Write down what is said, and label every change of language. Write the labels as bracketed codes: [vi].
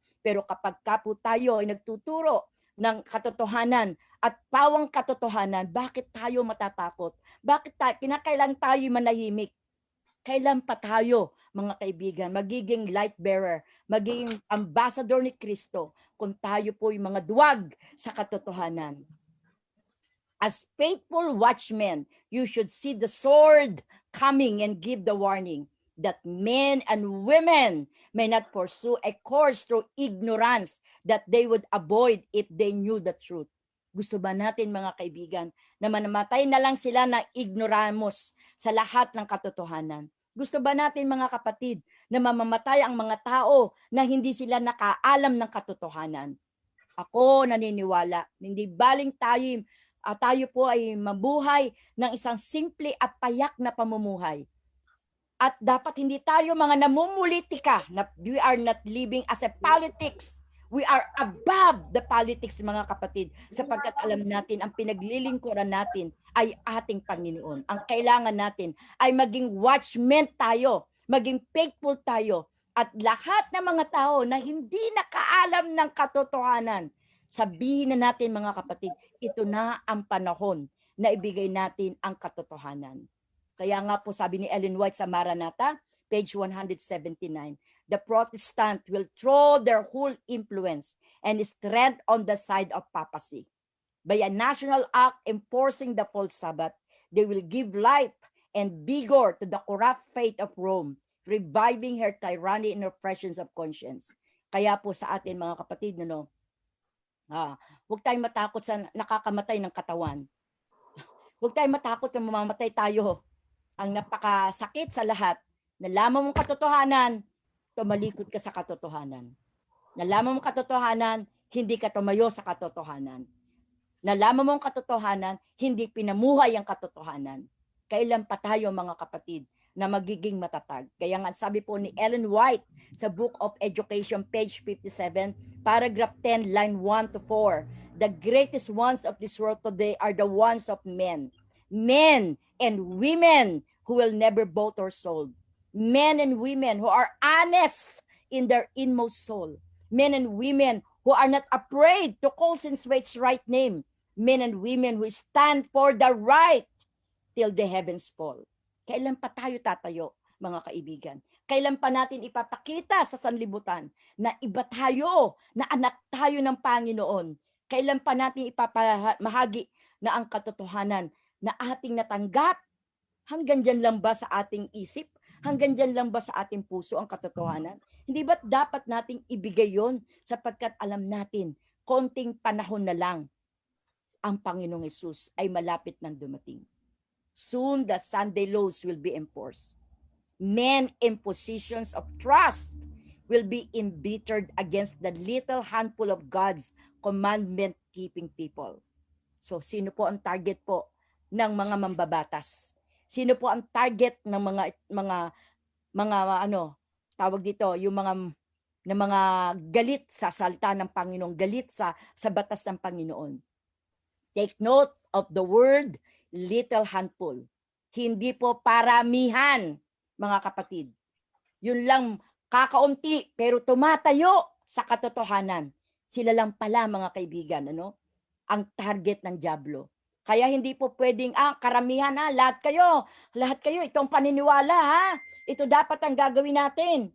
[tl] Pero kapag ka po tayo ay nagtuturo ng katotohanan at pawang katotohanan, bakit tayo matatakot? Bakit kinakailangan tayo manahimik? Kailan pa tayo, mga kaibigan, magiging light bearer, magiging ambassador ni Kristo kung tayo po yung mga duwag sa katotohanan? [en] As faithful watchmen, you should see the sword coming and give the warning that men and women may not pursue a course through ignorance that they would avoid if they knew the truth. [tl] Gusto ba natin, mga kaibigan, na manamatay na lang sila na ignoramos sa lahat ng katotohanan? Gusto ba natin, mga kapatid, na mamamatay ang mga tao na hindi sila nakaalam ng katotohanan? Ako naniniwala, hindi baling tayo po ay mabuhay ng isang simple at payak na pamumuhay. At dapat hindi tayo mga namumulitika, na [en] we are not living as a politics. We are above the politics, [tl] mga kapatid, sapagkat alam natin ang pinaglilingkuran natin ay ating Panginoon. Ang kailangan natin ay maging watchmen tayo, maging faithful tayo, at lahat ng mga tao na hindi nakaalam ng katotohanan, sabihin na natin, mga kapatid, ito na ang panahon na ibigay natin ang katotohanan. Kaya nga po sabi ni Ellen White sa Maranatha, [en] page 179, the Protestant will throw their whole influence and strength on the side of papacy. By a national act enforcing the false Sabbath, they will give life and vigor to the corrupt faith of Rome, reviving her tyranny and oppressions of conscience. [tl] Kaya po sa atin mga kapatid, huwag tayong matakot sa nakakamatay ng katawan. Huwag tayong matakot na mamamatay tayo. Ang napakasakit sa lahat, nalaman mong katotohanan, tumalikod ka sa katotohanan. Nalaman mong katotohanan, hindi ka tumayo sa katotohanan. Nalaman mong katotohanan, hindi pinamuhay ang katotohanan. Kailan pa tayo mga kapatid na magiging matatag? Kaya nga sabi po ni Ellen White sa [en] Book of Education, page 57, paragraph 10, line 1 to 4, the greatest ones of this world today are the ones of men. Men and women who will never bought or sold. Men and women who are honest in their inmost soul. Men and women who are not afraid to call sin's its right name. Men and women who stand for the right till the heavens fall. [tl] Kailan pa tayo tatayo, mga kaibigan? Kailan pa natin ipapakita sa sanlibutan na iba tayo, na anak tayo ng Panginoon? Kailan pa natin ipapamahagi na ang katotohanan na ating natanggap? Hanggang dyan lang ba sa ating isip? Hanggang dyan lang ba sa ating puso ang katotohanan? Hindi ba't dapat nating ibigay yon sapagkat alam natin, konting panahon na lang, ang Panginoong Hesus ay malapit nang dumating. [en] Soon the Sunday laws will be enforced. Men in positions of trust will be embittered against the little handful of God's commandment-keeping people. [tl] So, sino po ang target po ng mga mambabatas? Sino po ang target ng mga tawag dito, yung mga galit sa salita ng Panginoon, galit sa batas ng Panginoon? [en] Take note of the word little handful. [tl] Hindi po paramihan, mga kapatid. Yun lang, kakaunti, pero tumatayo sa katotohanan. Sila lang pala, mga kaibigan, ang target ng dyablo. Kaya hindi po pwedeng, karamihan, lahat kayo, itong paniniwala, ito dapat ang gagawin natin.